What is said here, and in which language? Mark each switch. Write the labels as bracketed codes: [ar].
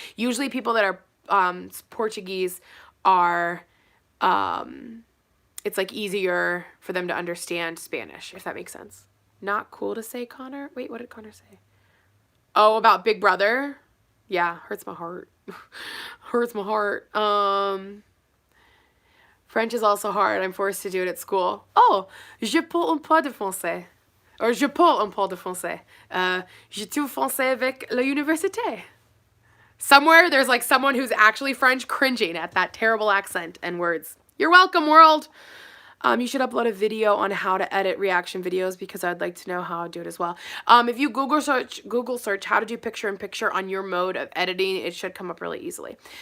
[en] Usually people that are Portuguese are, it's like easier for them to understand Spanish, if that makes sense. Not cool to say, Connor. Wait, what did Connor say? Oh, about Big Brother? Yeah, hurts my heart. Hurts my heart. French is also hard. I'm forced to do it at school. [fr] Oh, je parle un peu de français. Or je parle un peu de français. J'étudie français avec l'université. [en] Somewhere there's like someone who's actually French cringing at that terrible accent and words. You're welcome, world. You should upload a video on how to edit reaction videos, because I'd like to know how to do it as well. If you Google search how to do picture-in-picture on your mode of editing, it should come up really easily.